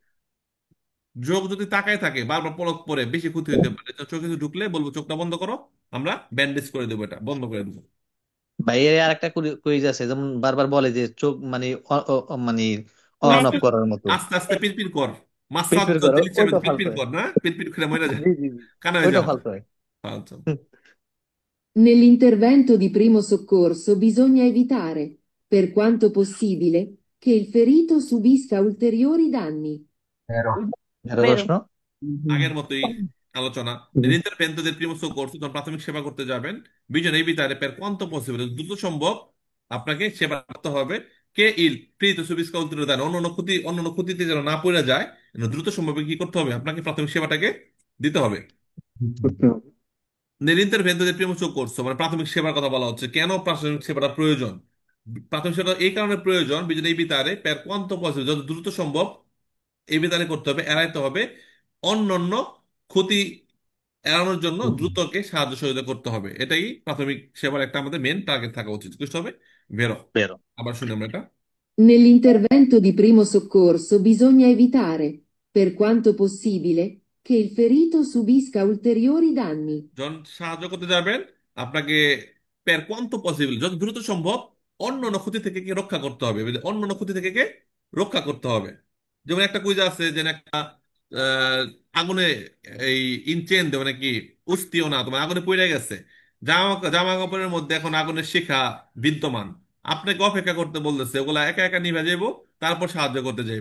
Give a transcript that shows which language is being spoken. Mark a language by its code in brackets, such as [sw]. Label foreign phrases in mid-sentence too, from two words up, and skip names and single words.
[bn] চোখ যদি তাকায় থাকে বারবার পলক পরে বেশি ক্ষতি হতে পারে, তো চোখে কিছু ঢুকলে বলবো চোখটা বন্ধ করো, আমরা ব্যান্ডেজ করে দেবো, এটা বন্ধ করে দেবো। ভাই এর আর একটা কুইজ আছে, যেমন বারবার বলে যে চোখ মানে মানে অন আস্তে অফ করার মতো। আস্তে আস্তে পিরপির কর, মাসাজ পিটপিট কর করো, দিলি চামে ওইটা ফালতু পিটপিট হয়। কর না, পিটপিট করে মরে যায়, জি জি জি, কানা হয়ে ওইটা যাও। ফালতু হয়। আচ্ছা। [it] Nell'intervento di primo soccorso bisogna evitare, per quanto possibile, che il ferito subisca ulteriori danni. Vero. [bn] ভেরো [it] Vero. [bn] প্রশ্ন। আগের মতোই আলোচনা। [it] Nell'intervento del primo soccorso, [bn] যখন প্রাথমিক সেবা করতে যাবেন, [it] bisogna evitare per quanto possibile, [bn] দ্রুত সম্ভব আপনাকে সেবা করতে হবে, [it] che il ferito subisca [bn] উত্তর দেন, অন্য ক্ষতিতে যেন না পড়ে যায়, যেন দ্রুত সম্ভবে কি করতে হবে, আপনাকে প্রাথমিক সেবাটাকে দিতে হবে। [it] Nell'intervento del primo soccorso, [bn] মানে প্রাথমিক সেবার কথা বলা হচ্ছে, কেন প্রাথমিক সেবাটা প্রয়োজন? প্রাথমিক সেবা এই কারণে প্রয়োজন, [it] bisogna evitare per quanto possibile, [bn] যত দ্রুত সম্ভব এই বিধানে করতে হবে, এড়াইতে হবে অন্যান্য ক্ষতি এড়ানোর জন্য দ্রুতকে সাহায্য সহযোগিতা করতে হবে। এটাই প্রাথমিক সেবার একটা আমাদের [en] main target [bn] থাকা উচিত। বুঝতে হবে? বেরো। ভেরো। আবার শুনি আমরা এটা। [it] Nell'intervento di primo soccorso bisogna evitare, per quanto possibile, che il ferito subisca ulteriori danni. [bn] যখন সাহায্য করতে যাবেন, আপনাকে [it] per quanto possibile, [bn] যত দ্রুত সম্ভব অন্য অন্য ক্ষতি থেকে কে রক্ষা করতে হবে, অন্য অন্য ক্ষতি থেকে কে রক্ষা করতে হবে। যেমন একটা কুইজ আছে যে একটা আহ, আগুনে এই ইনচেন দেবে নাকি, উস্তিও না, তোমার আগুনে পুড়ে গেছে, জামা জামা কাপড়ের মধ্যে এখন আগুনের শিখা বিদ্যমান, আপনাকে অপেক্ষা করতে বলতেছে, ওগুলা একা একা নিভে যাইবো, তারপর সাহায্য করতে যাইবে।